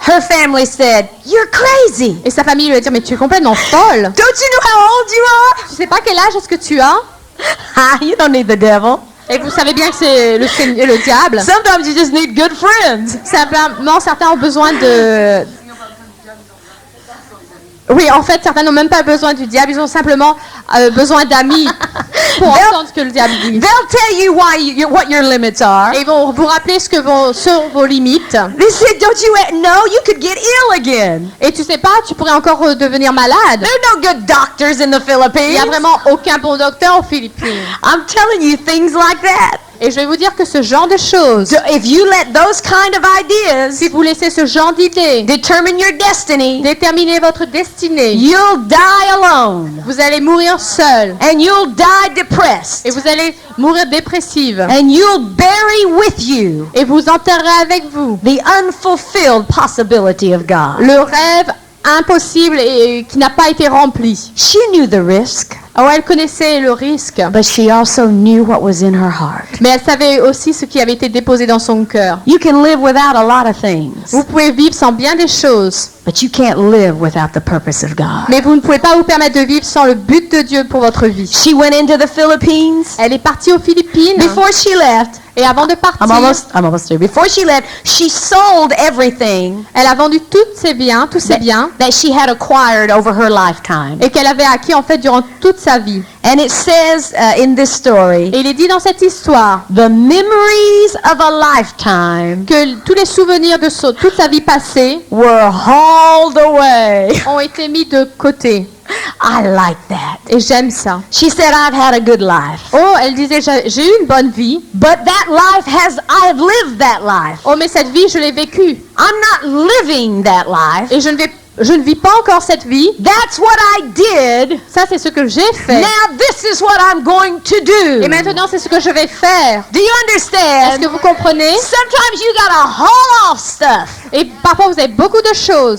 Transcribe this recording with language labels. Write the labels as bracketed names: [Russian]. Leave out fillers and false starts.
[English] Her family said, "You're crazy. [French] et sa famille lui a dit mais tu es complètement folle. [English] Don't you know how old you are?" [French] Tu sais pas quel âge est-ce que tu as? [English] You don't need the devil. [French] Et vous savez bien que c'est le diable. [English] Sometimes you just need good friends. [French] Simplement, certains ont besoin de... Oui, en fait, certains n'ont même pas besoin du diable, ils ont simplement besoin d'amis pour entendre ce que le diable dit. [English] They'll tell you what your limits are. [French] Et ils vont vous rappeler sont vos limites. [English] They said, "Don't you know you could get ill again?" [French] Et tu sais pas, tu pourrais encore devenir malade. [English] There are no good doctors in the [French] Il n'y a [English] Philippines. [French] vraiment aucun bon docteur aux Philippines. [English] I'm telling you things like that. [French] Et je vais vous dire que ce genre de choses, [English] So if you let those kind of ideas [French] si vous laissez ce genre d'idées [English] determine your destiny, [French] déterminer votre destinée, [English] you'll die alone. [French] vous allez mourir seul. [English] And you'll die depressed. [French] Et vous allez mourir dépressive. [English] And you'll bury with you [French] Et vous enterrez avec vous [English] the unfulfilled possibility of God. [French] le rêve impossible et qui n'a pas été rempli. [English] She knew the risk, [French] Oh, elle connaissait le risque, [English] but she also knew what was in her heart. [French] mais elle savait aussi ce qui avait été déposé dans son cœur. [English] You can live without a lot of things, [French] Vous pouvez vivre sans bien des choses, [English] but you can't live without the purpose of God. [French] mais vous ne pouvez pas vous permettre de vivre sans le but de Dieu pour votre vie. [English] She went into the Philippines. [French] Elle est partie aux Philippines [English] Before she left, [French] et avant de partir, [English] I'm almost there. Before she left, she sold everything [French] elle a vendu tous ses biens [English] that she had acquired over her lifetime. [French] et qu'elle avait acquis en fait durant toute sa vie. [English] And it says in this story, [French] Et il est dit dans cette histoire [English] the memories of a lifetime [French] que tous les souvenirs de toute sa vie passée [English] were hauled away. [French] ont été mis de côté. [English] I like that. [French] Et j'aime ça. [English] She said, "I've had a good life, [French] Oh, elle disait, j'ai eu une bonne vie. [English] but that life I've lived that life. [French] Oh, mais cette vie, je l'ai vécue. [English] I'm not living that life. [French] Et je ne vis pas encore cette vie. [English] That's what I did. [French] Ça, c'est ce que j'ai fait. [English] Now this is what I'm going to do." [French] Et maintenant, c'est ce que je vais faire. [English] Do you [French] Est-ce [English] understand? [French] que vous comprenez? [English] Sometimes you gotta haul off stuff [French] Et parfois, vous avez beaucoup de choses